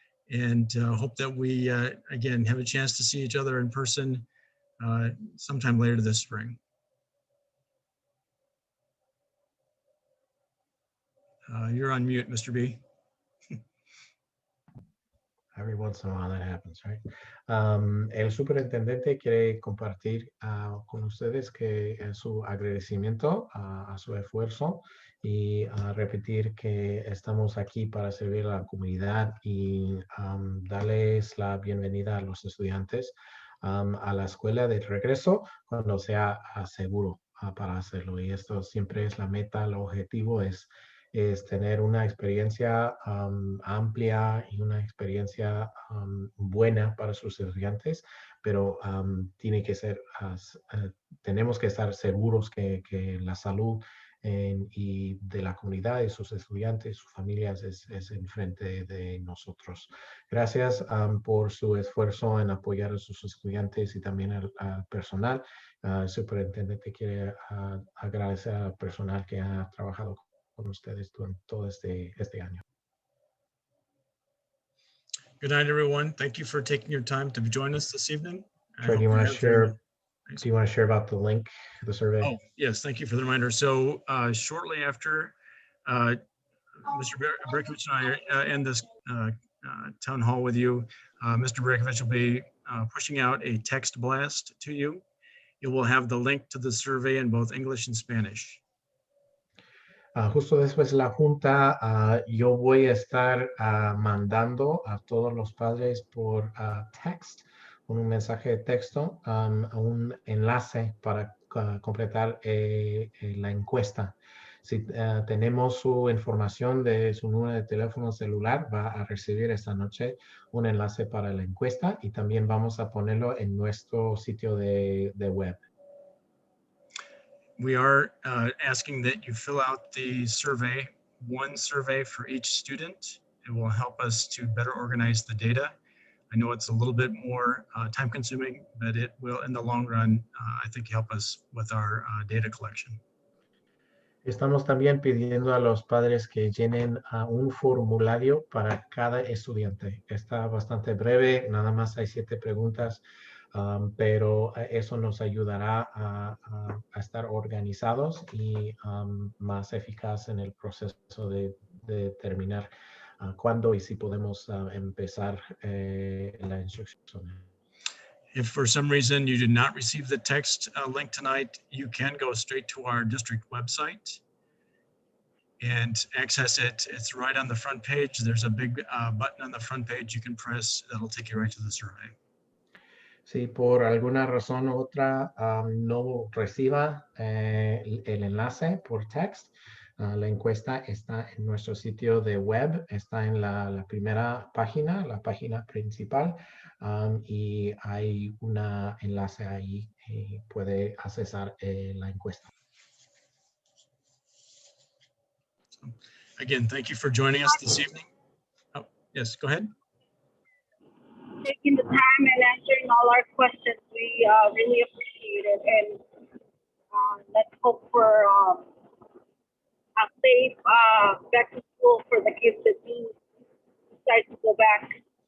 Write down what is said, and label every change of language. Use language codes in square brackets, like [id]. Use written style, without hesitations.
[en] And hope that we, again, have a chance to see each other in person sometime later this spring. You're on mute, Mr. B. Every once in a while that happens, right? [es] El superintendente quiere compartir con ustedes que su agradecimiento a su esfuerzo y repetir que estamos aquí para servir a la comunidad y darles la bienvenida a los estudiantes a la escuela de regreso cuando sea seguro para hacerlo. Y esto siempre es la meta, el objetivo es tener una experiencia amplia y una experiencia buena para sus estudiantes, pero tiene que ser, tenemos que estar seguros que la salud y de la comunidad y sus estudiantes, sus familias es enfrente de nosotros. Gracias por su esfuerzo en apoyar a sus estudiantes y también al personal. El superintendente quiere agradecer al personal que ha trabajado con ustedes durante todo este año. [en] Good night, everyone. Thank you for taking your time to join us this evening. Troy, do you want to share about the link, the survey? Oh, yes, thank you for the reminder. So shortly after Mr. Berkovich and I end this town hall with you, Mr. Berkovich will be pushing out a text blast to you. It will have the link to the survey in both English and Spanish. [es] Justo después de la junta, yo voy a estar mandando a todos los padres por text, un mensaje de texto, un enlace para completar la encuesta. Si tenemos su información de su número de teléfono celular, va a recibir esta noche un enlace para la encuesta y también vamos a ponerlo en nuestro sitio de web. [en] We are asking that you fill out the survey, one survey for each student. It will help us to better organize the data. I know it's a little bit more time consuming, but it will, in the long run, I think help us with our data collection. [es] Estamos también pidiendo a los padres que llenen un formulario para cada estudiante. Está bastante breve, nada más hay 7 preguntas. Pero eso nos ayudará a estar organizados y más eficaz en el proceso de determinar cuándo y si podemos empezar la instrucción. [en] If for some reason you did not receive the text link tonight, you can go straight to our district website and access it. It's right on the front page. There's a big button on the front page you can press that'll take you right to the survey. [es] Si por alguna razón u otra no reciba el enlace por text, la encuesta está en nuestro sitio de web, está en la primera página, la página principal, y hay un enlace ahí y puede accesar la encuesta. [en] Again, thank you for joining us this evening. Oh, yes, go ahead. Taking the time and answering all our questions. We really appreciate it. And let's hope for a safe back to school for the kids that do decide to go back